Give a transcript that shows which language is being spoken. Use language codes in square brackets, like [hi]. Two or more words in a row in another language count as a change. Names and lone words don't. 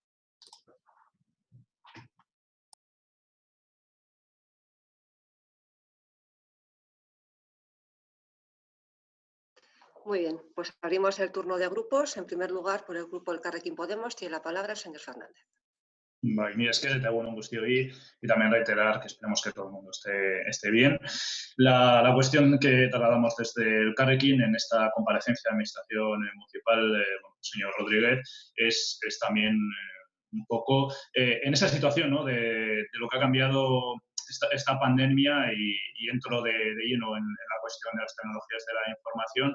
[es] Muy bien, pues abrimos el turno de grupos. En primer lugar, por el grupo Elkarrekin Podemos, tiene la palabra el señor Fernández. [eu] Bai, ni esker eta egun on guztioi, [es] y también reiterar que esperemos que todo el mundo esté bien. La cuestión que trasladamos desde el Carrequín en esta comparecencia de Administración Municipal, señor Rodríguez, es también un poco en esa situación, ¿no?, de lo que ha cambiado esta pandemia y entro de lleno en la cuestión de las tecnologías de la información.